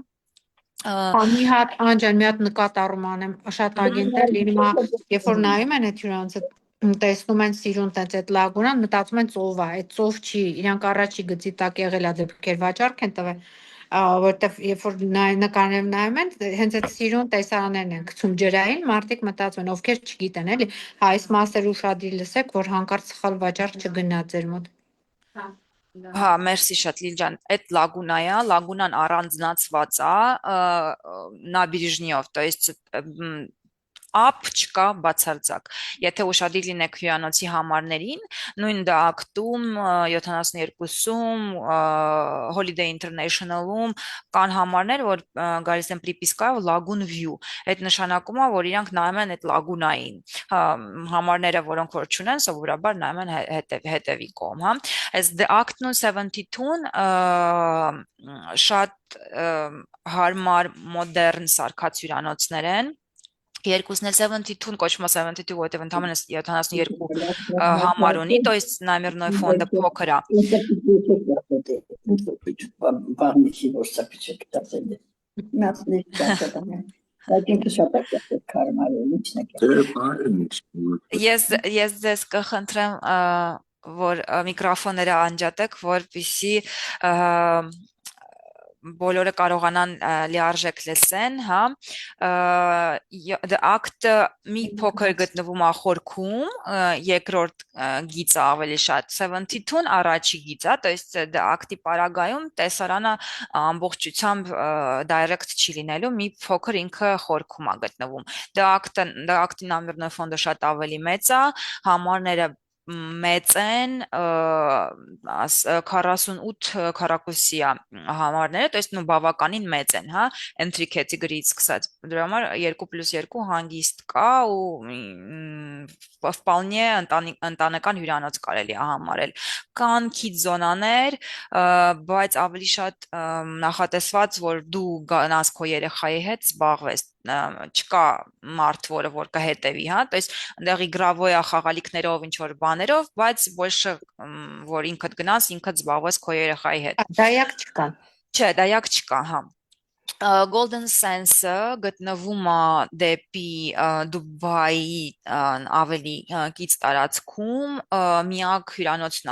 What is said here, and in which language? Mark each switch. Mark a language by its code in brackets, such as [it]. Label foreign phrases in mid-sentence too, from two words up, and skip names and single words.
[hy] Մի հատ անջան, մի հատ նկատառում անեմ, շատ ագենտ է լինում է, երբ որ նայում են այդ հյուրանոցը, տեսնում են սիրուն տենց այդ լագունան, մտածում են ծով է, այդ ծով չի, իրանք առաջի գծի տակ եղել է դեպքեր վաճառք են տվել, որտեվ երբ որ նկարներում նայում են, հենց այդ սիրուն տեսարաններն են գցում ջրային, մարդիկ մտածում են, ովքեր չգիտեն, էլի, հա այս մասերը ուշադիր լսեք, որ հանկարծ սխալ վաճառք չգնա ձեր մոտ։ Հա, մերսի շատ Լիլջան, այդ լագունան առանձնացված է նաբերежնիով, [ru] то есть [hy] ապ չկա բացարձակ։ Եթե ուշադիր լինեք հյուրանոցի համարներին, նույն դակտում 72-ում, Holiday International-ում կան համարներ, որ գալիս են պրիպիսկայով Lagoon View։ Այդ նշանակում է, որ իրանք նայում են այդ լագունային։ Համարները, որոնք որ չունեն, սովորաբար նայում են հետևի կողմ, հա։ Այս The Acton 72-ն շատ հարմար մոդեռն սարքած հյուրանոցներ են։ Երկուսն էլ 72-ն կոչվում է 72, որովհետև ընդհանրապես 72 համար ունի, [ru] то есть номерной фонд [hy] փոքր է։ Ես ձեզ կխնդրեմ, որ միկրոֆոնները անջատեք, որպեսզի բոլորը կարողանան լիարժեք լսեն, հա, The Act-ը մի փոքր գտնվում է խորքում, երկրորդ գիծը ավելի շատ 72-ն առաջի գիծը, [ru] то есть [hy] The Act-ի պարագայում տեսարանը ամբողջությամբ direct չի լինելու, մի փոքր ինքը խորքում է գտնվում։ The Act-ի նամերնոյ ֆոնդը շատ ավելի մեծ է, համարները մեծ են 48 քառակուսի համարները, [ru] то есть ну [hy] բավականին մեծ են, հա, [en] entry category- [hy] ից սկսած։ Դրա համար 2+2 հանգիստ կա ու վպալնի ընտանեկան հյուրանոց կարելի է համարել կան քիչ զոնաներ բայց ավելի շատ նախատեսված որ դու գնաս քո երեխայի հետ զբաղվես չկա մարդ որ կհետևի հա [ru] то есть [hy] այնտեղ իգրավոյա խաղալիքներով ինչ որ բաներով բայց ոչ որ ինքդ գնաս ինքդ զբաղվես քո երեխայի հետ Դայակ չկա։ չէ դայակ չկա հա Golden Sands-ը գտնվում է դեպի Դուբայի ավելի կից տարածքում միակ հյուրանոցն է